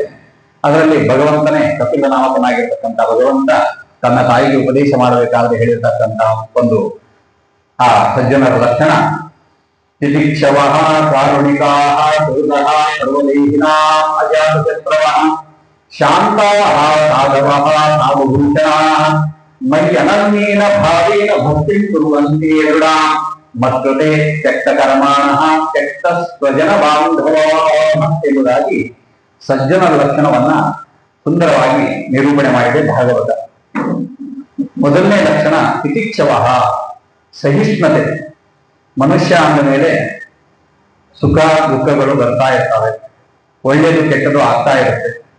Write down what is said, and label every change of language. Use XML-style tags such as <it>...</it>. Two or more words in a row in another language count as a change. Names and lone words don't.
<kn>ಅದರಲ್ಲಿ ಭಗವಂತನೇ ಕಪಿಲ ನಾಮಕನಾಗಿರ್ತಕ್ಕಂಥ ಭಗವಂತ ತನ್ನ ತಾಯಿಗೆ ಉಪದೇಶ ಮಾಡಬೇಕಾದ್ರೆ ಹೇಳಿರ್ತಕ್ಕಂಥ ಒಂದು ಆ ಸಜ್ಜನರ ಲಕ್ಷಣ,</kn> <sa>ತಿತಿಕ್ಷವಃ ಕಾರುಣಿಕಾಃ ಸುಹೃದಃ ಸರ್ವದೇಹಿನಾಂ ಅಜಾತಶತ್ರವಃ ಶಾಂತಾಃ ಸಾಧವಃ ಸಾಧುಭೂಷಣಾಃ ಮಯಿ ಅನನ್ಯೇನ ಭಾವೇನ ಭಕ್ತಿಂ ಕುರ್ವಂತಿ ದೃಢಾಂ ಮತ್ಕೃತೆ ತ್ಯಕ್ತ ಕರ್ಮಾಣಃ ತ್ಯಕ್ತ ಸ್ವಜನ ಬಾಂಧವಾಃ</sa> <kn>ಎಂಬುದಾಗಿ ಸಜ್ಜನರ ಲಕ್ಷಣವನ್ನ ಸುಂದರವಾಗಿ ನಿರೂಪಣೆ ಮಾಡಿದೆ ಭಾಗವತ. ಮೊದಲನೇ ಲಕ್ಷಣ ತಿತಿಕ್ಷವಃ, ಸಹಿಷ್ಣುತೆ. ಮನುಷ್ಯ ಅಂದ ಮೇಲೆ ಸುಖ ದುಃಖಗಳು ಬರ್ತಾ ಇರ್ತವೆ, ಒಳ್ಳೆಯದು ಕೆಟ್ಟದ್ದು ಆಗ್ತಾ ಇರುತ್ತೆ.</kn>